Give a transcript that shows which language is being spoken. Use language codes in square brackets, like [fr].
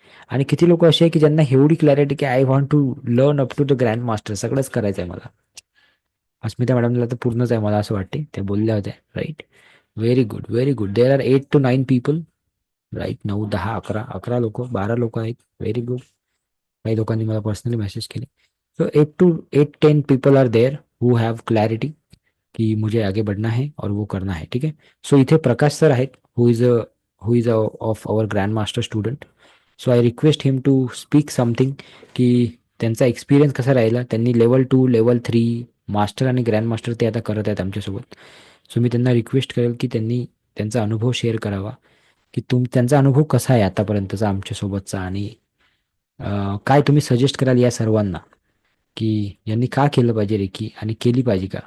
[mr] आणि किती लोक असे आहे की ज्यांना एवढी क्लॅरिटी की [en] I want to learn up to the grand master, [mr] सगळंच करायचं आहे मला. अस्मिता मॅडमला तर पूर्णच आहे मला असं वाटते, त्या बोलल्या होत्या. Right. [en] Very good, very good. There are 8 to 9 people. Right. [mr] 9, 10, 11 लोक, 12 लोक आहेत. [en] Very good. [mr] काही लोकांनी मला पर्सनली मेसेज केले. [en] so 8 to 10 people are there who have clarity कि [hi] मुझे आगे बढ़ना है और वो करना है. [mr] ठीक आहे. [en] so [mr] इथे प्रकाश सर आहेत, [en] Who is of our grand master student. So I request him to speak something की [mr] त्यांचा एक्सपिरियन्स कसा राहिला. त्यांनी लेवल 2, लेवल 3 मास्टर आणि ग्रँड मास्टर ते आता करत आहेत आमच्यासोबत. सो मी त्यांना रिक्वेस्ट करेल की त्यांनी त्यांचा अनुभव शेअर करावा की त्यांचा अनुभव कसा आहे आतापर्यंतचा आमच्यासोबतचा, आणि काय तुम्ही सजेस्ट कराल या सर्वांना की यांनी का केलं पाहिजे रेकी आणि केली पाहिजे का?